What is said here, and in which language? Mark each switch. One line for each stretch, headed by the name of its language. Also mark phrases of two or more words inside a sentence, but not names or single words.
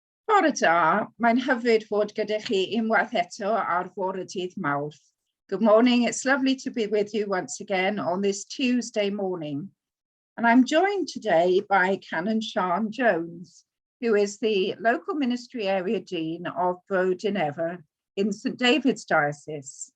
Welsh: Bore da, mae'n hyfryd fod gyda chi unwaith eto ar Fore Dydd Mawrth.
English: Good morning, it's lovely to be with you once again on this Tuesday morning. And I'm joined today by Canon Sian Jones, who is the local ministry area dean of Ordained in St David's Diocese.